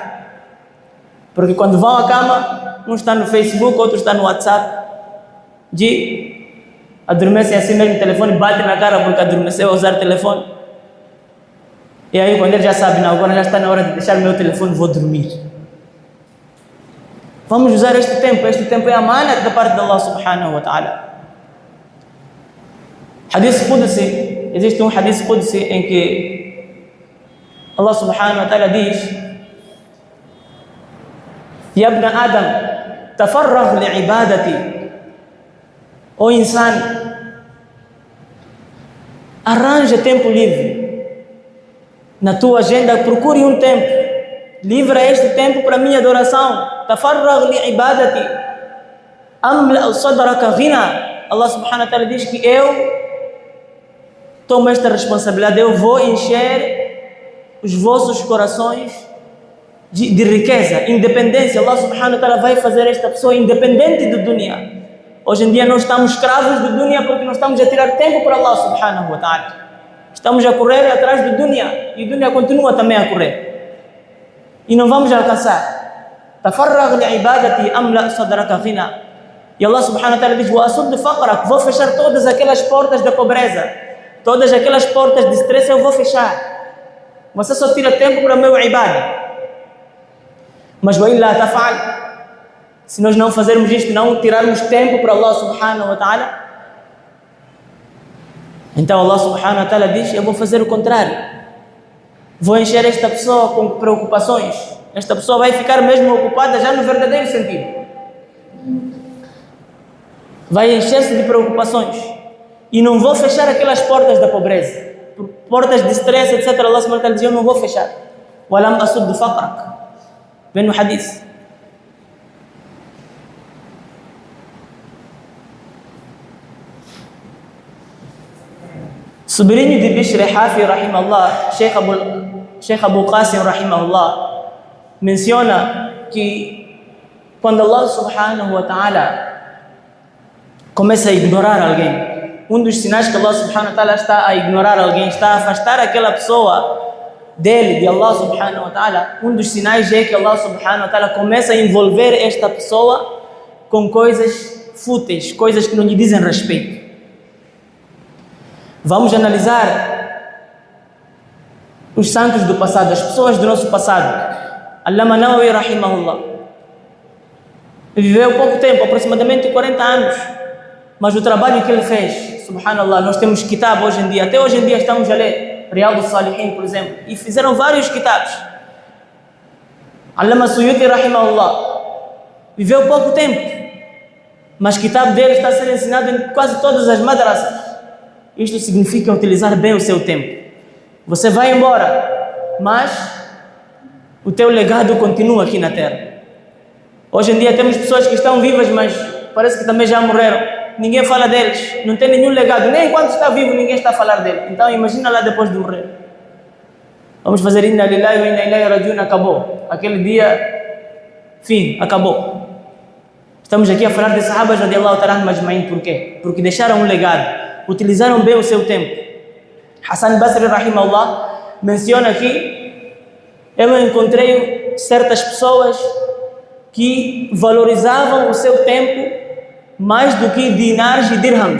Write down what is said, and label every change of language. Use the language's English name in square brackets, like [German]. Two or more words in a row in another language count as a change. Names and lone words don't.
[Portuguese] Porque quando vão à cama, um está no Facebook, outro está no WhatsApp, adormecem assim mesmo no telefone, batem na cara porque adormeceu a usar o telefone. E aí quando ele já sabe, não, agora já está na hora de deixar o meu telefone, vou dormir. Vamos usar este tempo é amana da parte de [Arabic] الله سبحانه وتعالى. حديث قدسي, [Portuguese] existe um [Arabic] حديث قدسي [Portuguese] em que [Arabic] الله سبحانه وتعالى [Portuguese] diz: [Arabic] يا ابن آدم تفرغ لعبادتي. [Portuguese] O insan, arranja tempo livre. Na tua agenda, procure um tempo. Livra este tempo para a minha adoração. [Arabic] تفرغ لعبادتي أملأ صدرك غنى. الله سبحانه وتعالى [Portuguese] diz que eu tomo esta responsabilidade. Eu vou encher os vossos corações de riqueza, independência. [Arabic] الله سبحانه وتعالى [Portuguese] vai fazer esta pessoa independente do dunya. Hoje em dia nós estamos escravos do dunya porque nós estamos a tirar tempo para [Arabic] الله سبحانه وتعالى. [Portuguese] Estamos a correr atrás do dunya e o dunya continua também a correr. E não vamos alcançar. [Arabic] تفرغ لعبادتي أملأ صدرك غنى. E الله سبحانه وتعالى diz: وأسد فقرك. [Portuguese] Vou fechar todas aquelas portas da pobreza. Todas aquelas portas de estresse eu vou fechar. Você só tira tempo para o meu ibadah. [Arabic] Mas وإلا تفعل. [Portuguese] Se nós não fazermos isto, não tirarmos tempo para [Arabic] الله سبحانه وتعالى, [Portuguese] Então [Arabic] الله سبحانه وتعالى [Portuguese] diz: eu vou fazer o contrário, vou encher esta pessoa com preocupações, esta pessoa vai ficar mesmo ocupada já no verdadeiro sentido, vai encher-se de preocupações, e não vou fechar aquelas portas da pobreza, portas de stress, etc. [Arabic] الله سبحانه وتعالى [Portuguese] diz: eu não vou fechar. [Arabic] ولم أسد فقرك, [Portuguese] vem no hadith. Sobrinho de Bishr Hafi, rahimahullah, Sheikh Abu Qasim, rahimahullah, menciona que quando [Arabic] الله سبحانه وتعالى [Portuguese] começa a ignorar alguém, um dos sinais que [Arabic] الله سبحانه وتعالى [Portuguese] está a ignorar alguém, está a afastar aquela pessoa dele, de [Arabic] الله سبحانه وتعالى, [Portuguese] um dos sinais é que [Arabic] الله سبحانه وتعالى [Portuguese] começa a envolver esta pessoa com coisas fúteis, coisas que não lhe dizem respeito. Vamos analisar os santos do passado, as pessoas do nosso passado. Allama Nawawi, rahimahullah, viveu pouco tempo, aproximadamente 40 anos, mas o trabalho que ele fez, subhanallah, nós temos kitab hoje em dia, até hoje em dia estamos a ler Riyad al-Salihin, por exemplo, e fizeram vários kitabs. Allama Suyuti, rahimahullah, viveu pouco tempo, mas kitab dele está sendo ensinado em quase todas as madrasas. Isto significa utilizar bem o seu tempo. Você vai embora, mas o teu legado continua aqui na Terra. Hoje em dia temos pessoas que estão vivas, mas parece que também já morreram. Ninguém fala deles, não tem nenhum legado. Nem enquanto está vivo ninguém está a falar dele. Então imagina lá depois de morrer. Vamos fazer [Arabic] إنا لله وإنا إليه راجعون, [Portuguese] acabou. Aquele dia, fim, acabou. Estamos aqui a falar de sahabas [Arabic] رضي الله تعالى أجمعين. [Portuguese] Por quê? Porque deixaram um legado. Utilizaram bem o seu tempo. Hassan Basri, rahimahullah, menciona que eu encontrei certas pessoas que valorizavam o seu tempo mais do que dinares e dirhams.